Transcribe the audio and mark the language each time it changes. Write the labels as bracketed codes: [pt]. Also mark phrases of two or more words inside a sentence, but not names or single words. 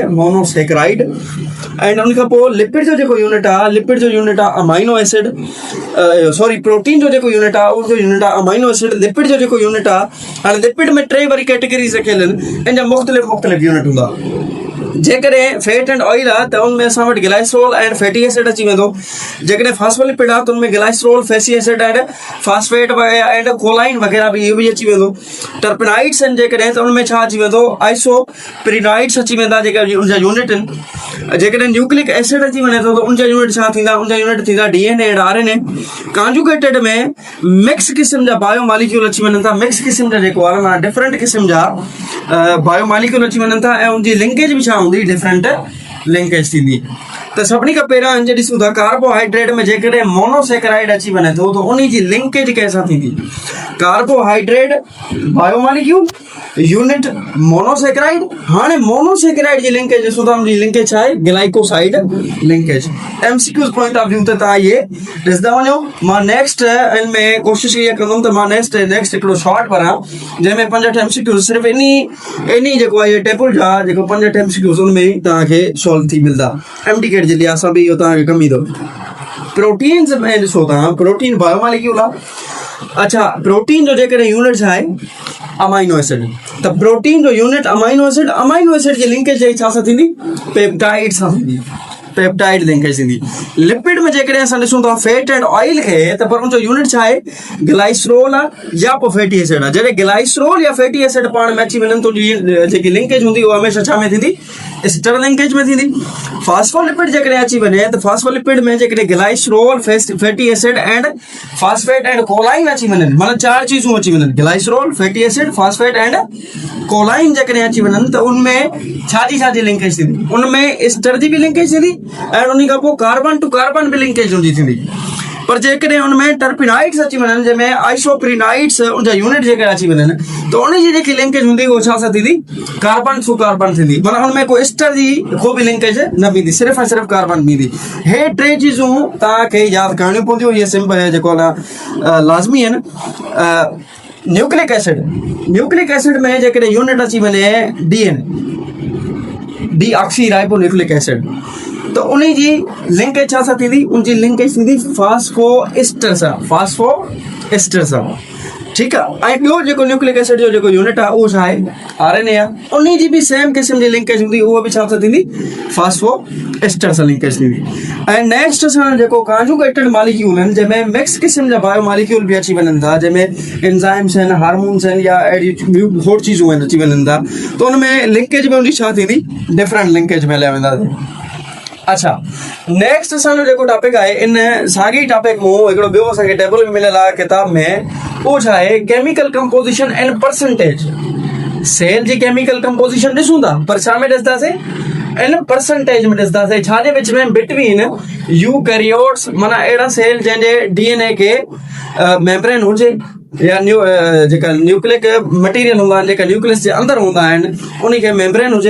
[en] मोनोसेकेराइड। [sd] ऐं उन खां पोइ लिपिड जो जेको यूनिट आहे, लिपिड जो यूनिट आहे [en] amino acid, [sd] प्रोटीन जो जेको यूनिट आहे उनजो यूनिट आहे [en] amino acid. [sd] लिपिड जो जेको यूनिट आहे, हाणे लिपिड में 3 वरी कैटेगरीज़ रखियल आहिनि, इन जा मुख़्तलिफ़ यूनिट हूंदा। जेकॾहिं [en] fat and oil [sd] आहे त उनमें असां वटि [en] glycerol and fatty acid [sd] अची वेंदो। जेकॾहिं फास्फोलिपिड आहे त उनमें [en] glycerol, fatty acid and phosphate and choline [sd] वग़ैरह बि इहो बि अची वेंदो। टर्पिनॉइड्स आहिनि जेकॾहिं त उनमें छा अची वेंदो? आइसोप्रिनॉइड्स अची वेंदा, जेका उनजा यूनिट आहिनि। जेकॾहिं [en] nucleic acid [sd] अची वञे थो त उनजा यूनिट छा थींदा? उनजा यूनिट थींदा [en] DNA and RNA. [sd] कॉन्जुगेटेड में मिक्स क़िस्म जा बायोमॉलिक्यूल अची वञनि था, मिक्स क़िस्म जा जेको आहे माना डिफरेंट क़िस्म जा बायोमॉलिक्यूल अची वञनि था, ऐं उनजी लिंकेज बि छा हूंदी? [en] different linkage [sd] थींदी। त सभिनी खां पहिरियों हिन ॾिसूं था कार्बोहाइड्रेट में जेकॾहिं मोनोसेकेराइड अची वञे थो त उन जी लिंकेज कंहिंसां थींदी? [en] carbohydrate biomolecule unit monosaccharide. [sd] हाणे मोनोसेकेराइड जी लिंकेज ॾिसूं था, उनजी लिंकेज छा आहे? [en] glycoside linkage. MCQs point of view [sd] त तव्हां इहे ॾिसंदा वञो। मां नेक्स्ट इन में कोशिशि इहा कंदुमि त मां नेक्स्ट हिकिड़ो शॉर्ट पढ़ां जंहिंमें 5 MCQs सिर्फ़ु इन जेको आहे टेबल जा जेको 5 MCQs उनमें ई तव्हांखे सॉल्व थी मिलंदा। MTCAT जे लिहाज़ बि इहो तव्हांखे कमु ईंदो। प्रोटीन्स में ॾिसो तव्हां, प्रोटीन बायोमॉलिक्यूल आहे। अच्छा, प्रोटीन जो जेकॾहिं यूनिट छा आहे? [en] amino acid. [sd] त प्रोटीन जो यूनिट [en] amino acid, amino acid [sd] जी लिंकेज छा सां थींदी? पेप्टाइड सां थींदी, [en] peptide linkage [sd] थींदी। लिपिड में जेकॾहिं असां ॾिसूं था [en] fat and oil [sd] खे, त पर उनजो यूनिट छा आहे? ग्लाइसरोल आहे या पोइ [en] fatty acid [sd] आहे। जॾहिं ग्लाइसरोल या [en] fatty acid [sd] पाण में अची वञनि त जेकी लिंकेज हूंदी उहा हमेशह छा में थींदी? [en] ester linkage [sd] में थींदी। फास्फोलिपिड जेकॾहिं अची वञे त फास्फोलिपिड में जेकॾहिं [en] glycerol, fatty acid and phosphate and choline [sd] अची वञनि, माना 4 चीज़ूं अची वञनि, [en] glycerol, fatty acid, phosphate and choline [sd] जेकॾहिं अची वञनि त उनमें छाजी लिंकेज थींदी? उनमें स्टर जी बि लिंकेज थींदी ऐं उन खां पोइ [en] carbon to carbon [sd] बि लिंकेज उनजी थींदी। पर जेकॾहिं उनमें टर्पिनॉइड्स अची वञनि, जंहिंमें आइसोप्रिनॉइड्स उनजा यूनिट जेके अची वञनि, त उनजी जेकी लिंकेज हूंदी उहा छा सां थींदी? [en] carbon to carbon [sd] थींदी। माना उनमें कोई स्टर जी को बि लिंकेज न बीहंदी, सिर्फ़ु ऐं सिर्फ़ु कार्बन बीहंदी। हे 3 चीज़ूं तव्हांखे यादि करणियूं पवंदियूं। इहे सिंपल जेको आहे लाज़मी आहिनि। [en] nucleic acid, nucleic acid [sd] में जेकॾहिं यूनिट अची वञे [en] deoxy ribonucleic acid, [sd] तो उन्हीं जी लिंकेज छा सां थींदी? उनजी लिंकेज थींदी फास्फोएस्टर सां, फास्फोएस्टर सां। [ur] ٹھیک ہے. [sd] ऐं ॿियो जेको न्यूक्लिक एसिड जो जेको यूनिट आहे उहो छा आहे RNA आहे। उन जी बि सेम क़िस्म जी लिंकेज हूंदी, उहा बि छा सां थींदी फास्फोएस्टर सां लिंकेज थींदी। ऐं नेक्स्ट असां जेको [en] conjugated molecule [sd] आहिनि जंहिंमें मिक्स क़िस्म जा [en] bio molecule [sd] बि अची वञनि था, जंहिंमें एंजाइम्स आहिनि, हार्मोन्स आहिनि या अहिड़ी ॿियूं खोड़ चीज़ूं आहिनि अची वञनि था, त उनमें लिंकेज में उनजी छा थींदी [en] different linkage [sd] में हलिया वेंदासीं। अच्छा, नेक्स्ट असांजो जेको टॉपिक आहे इन साॻी टॉपिक मूं हिकिड़ो ॿियो असांखे टेबल में मिलियल आहे किताब में, उहो छा आहे [en] chemical composition and percentage. [sd] सेल जी [en] chemical composition [sd] ॾिसूं था, पर छा में ॾिसंदासीं इन परसेंटेज में ॾिसंदासीं। छाजे विच में [en] between eukaryotes, [sd] माना अहिड़ा सेल जंहिंजे DNA के मेम्ब्रेन हुजे या जेका [en] nucleic material [sd] हूंदा आहिनि, जेका न्यूक्लियस जे अंदरि हूंदा आहिनि उन खे मेम्ब्रेन हुजे।